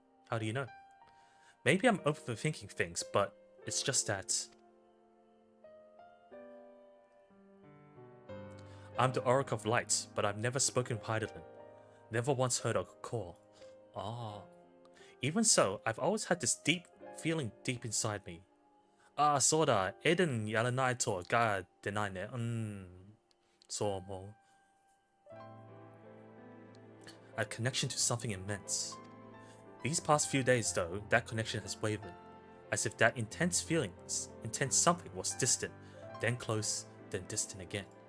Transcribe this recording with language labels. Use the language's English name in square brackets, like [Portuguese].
[English] How do you know? Maybe I'm overthinking things, but it's just that I'm the Oracle of Light, but I've never spoken with Heidelin. Never once heard a call. Ah. Even so, I've always had this deep feeling deep inside me. [Japanese] Ah, そうだ。エデンやらないとガ出ないね。そう思う。 [English] A connection to something immense. These past few days, though, that connection has wavered, as if that intense something was distant, then close, then distant again.